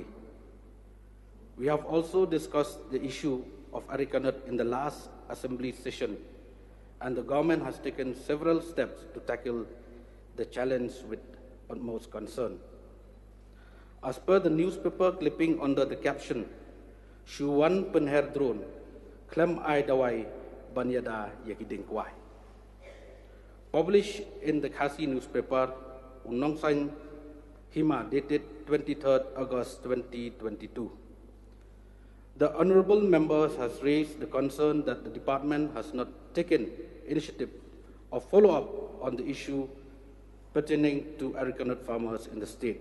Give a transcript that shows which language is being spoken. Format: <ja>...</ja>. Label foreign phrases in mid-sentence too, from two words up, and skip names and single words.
<en>We have also discussed the issue of arecanut in the last assembly session, and the government has taken several steps to tackle the challenge with utmost concern. As per the newspaper clipping under the caption,</en> <kha>Shuwan Penher Drone, Klem Ai Dawai Banyada Yakiding Kwai,</kha> <en>published in the Khasi newspaper, Unongsang Hima, dated 23rd August 2022. The Honourable Members has raised the concern that the Department has not taken initiative or follow-up on the issue pertaining to arecanut farmers in the state.</en>